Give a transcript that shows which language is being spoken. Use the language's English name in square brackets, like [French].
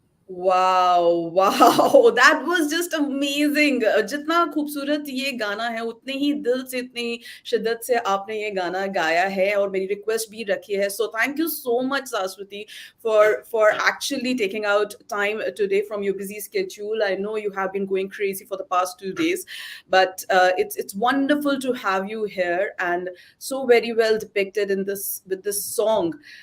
[English] Wow, wow, that was just amazing. [Hindi] जितना खूबसूरत ये गाना है, उतने ही दिल से, इतनी शिद्दत से आपने ये गाना गाया है और मेरी रिक्वेस्ट भी रखी है. [English] So thank you so much, Saraswati, for actually taking out time today from your busy schedule. I know you have been going crazy for the past 2 days, but it's wonderful to have you here and so very well depicted in this with this song.